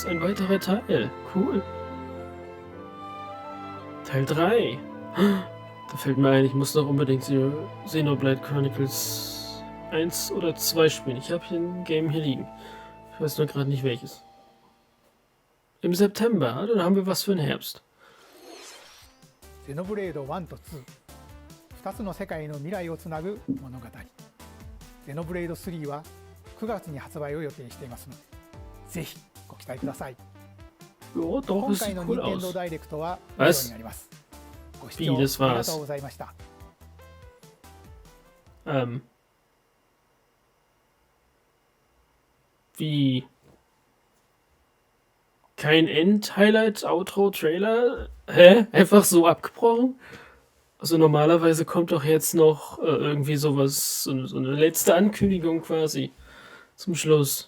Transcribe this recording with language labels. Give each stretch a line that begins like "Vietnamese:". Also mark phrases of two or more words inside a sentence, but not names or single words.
German: Ein weiterer Teil. Cool. Teil 3. Da fällt mir ein, ich muss noch unbedingt Xenoblade Chronicles 1 oder 2 spielen. Ich habe hier ein Game hier liegen. Ich weiß nur gerade nicht welches. Im September, dann haben wir was für den Herbst.
Japanese: Xenoblade 1と2、2つの世界の未来をつなぐ物語。Xenoblade 3は9月に発売を予定していますので、ぜひご期待ください。
German: Oh, doch,
Japanese: 今
German: es
Japanese: 回
German: sieht
Japanese: の
German: cool Nintendo aus.
Japanese: ダイレクトは以上になります。ご視聴
German: Wie, das
Japanese: ありが
German: war's.
Japanese: とうございました。
German: Wie? Kein End-Highlight, Outro, Trailer? Hä? Einfach so abgebrochen? Also normalerweise kommt doch jetzt noch irgendwie sowas, so eine letzte Ankündigung quasi zum Schluss.